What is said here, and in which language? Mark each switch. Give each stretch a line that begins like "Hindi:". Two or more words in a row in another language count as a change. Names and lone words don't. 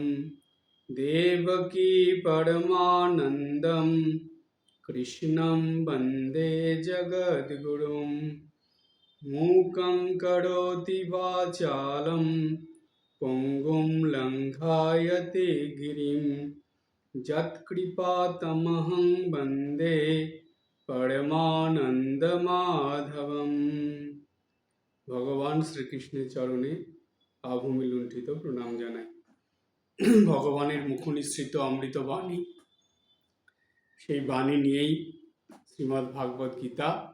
Sanskrit: देवकी परमानन्दं कृष्णं वन्दे जगद्गुरुं मूकं करोति वाचालं पङ्गुं लङ्घयते गिरिं যৎকৃপাতমহং বন্দে পরমানন্দমাধবম।
Bangla: ভগবান শ্রীকৃষ্ণের চরণে আভূমি লুণ্ঠিত প্রণাম জানাই। ভগবানের মুখনিসৃত অমৃত বাণী, সেই বাণী নিয়েই শ্রীমদ্ ভাগবত গীতা।